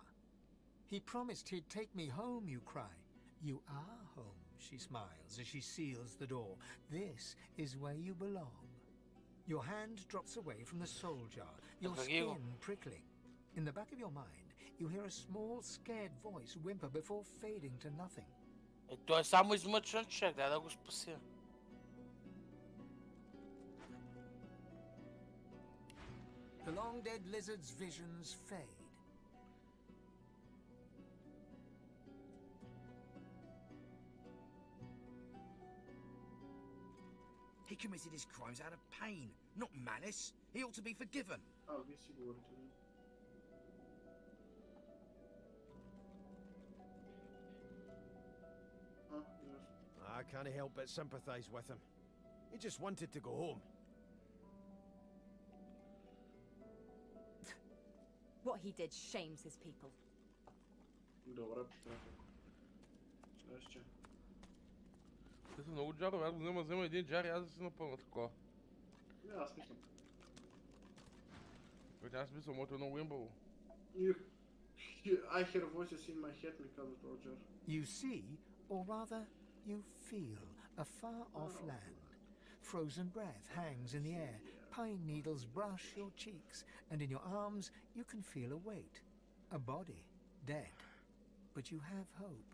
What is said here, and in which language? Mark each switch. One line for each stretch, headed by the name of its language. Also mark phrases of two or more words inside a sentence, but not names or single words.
English: He promised he'd take me home, you cry. You are home, she smiles as she seals the door. This is where you belong. Your hand drops away from the soul jar, your skin prickling. In the back of your mind, you hear a small, scared voice whimper before fading to nothing.
Bulgarian: Той е само измъчен човек, дай да го спася.
English: The long-dead lizard's visions fade. He committed his crimes out of pain, not malice. He ought to be forgiven.
Bulgarian: Вие си говорите.
English: I can't help but sympathise with him. He just wanted to go home. What he did shames his people.
Bulgarian: Добре, приятел. Следващия. Те са много джарове, аз го взема един джар и аз да си напълна такова. Не, аз мислям. Няма смисъл, моето е много имбаво.
English: I hear voices in my head,
Bulgarian: ми казва Роджер.
English: You see, or rather, you feel a far-off land. Frozen breath hangs in the air, pine needles brush your cheeks, and in your arms you can feel a weight. A body, dead. But you have hope.